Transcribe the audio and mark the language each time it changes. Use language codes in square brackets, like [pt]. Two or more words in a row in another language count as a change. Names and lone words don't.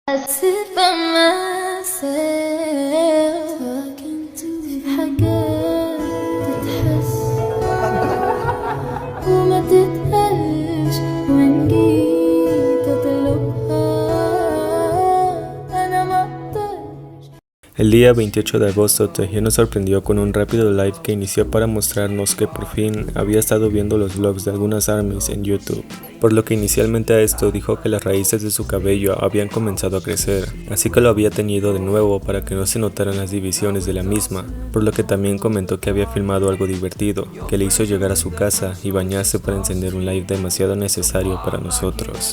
[en] sit by myself [ar] في حاجات تتحس وما تتقالش وإن جيت أطلبها أنا مقدرش. [es] El día 28 de agosto, Taehyung nos sorprendió con un rápido live que inició para mostrarnos que por fin había estado viendo los vlogs de algunas ARMYs en YouTube. Por lo que inicialmente a esto dijo que las raíces de su cabello habían comenzado a crecer, así que lo había teñido de nuevo para que no se notaran las divisiones de la misma, por lo que también comentó que había filmado algo divertido, que le hizo llegar a su casa y bañarse para encender un live demasiado necesario para nosotros.